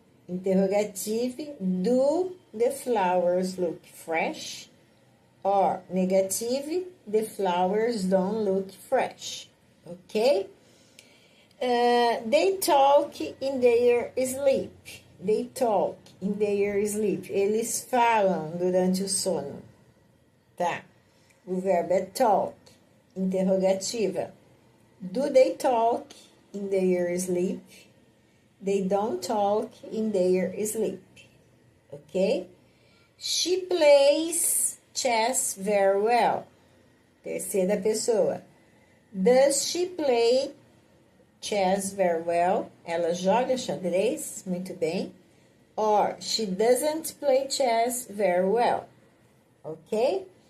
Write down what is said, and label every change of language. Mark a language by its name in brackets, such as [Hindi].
[English] Interrogative, do the flowers look fresh? Or negative, the flowers don't look fresh. Ok? They talk in their sleep. They talk in their sleep. [Portuguese] Eles falam durante o sono. Tá? O verbo é talk. Interrogativa. [English] Do they talk in their sleep? They don't talk in their sleep. Ok? She plays chess very well. [Portuguese] Terceira pessoa. [English] Does she play chess very well? [Portuguese] Ela joga xadrez muito bem. [English] Or she doesn't play chess very well. Ok?